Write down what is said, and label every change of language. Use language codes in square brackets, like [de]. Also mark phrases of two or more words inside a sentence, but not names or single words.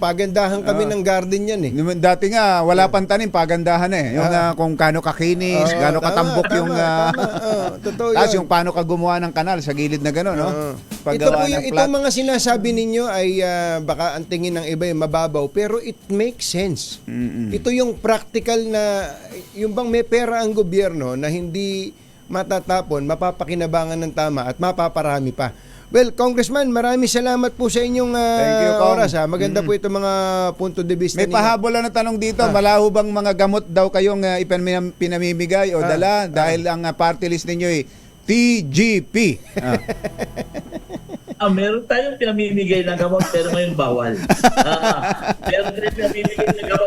[tl] Pagandahan kami ng garden yan eh. Dati nga, wala pang tanim, pagandahan eh. Yung kung kano kakinis, kano katambok yung... Totoo tapos yan. yung paano ka gumawa ng kanal sa gilid na gano'n, no? Ito mga sinasabi ninyo ay baka ang tingin ng iba ay mababaw, pero [en] it makes sense. [tl] Ito yung practical na, yung bang may pera ang gobyerno na hindi matatapon, mapapakinabangan ng tama at mapaparami pa. Well, Congressman, maraming salamat po sa inyong oras. Maganda po itong mga [es] punto de vista. [tl] May pahabol na tanong dito. Malaho bang mga gamot daw kayong pinamimigay o dala dahil ang party list ninyo ay TGP? Meron tayong pinamimigay ng gamot pero ngayon bawal. Meron tayong pinamimigay ng gamot.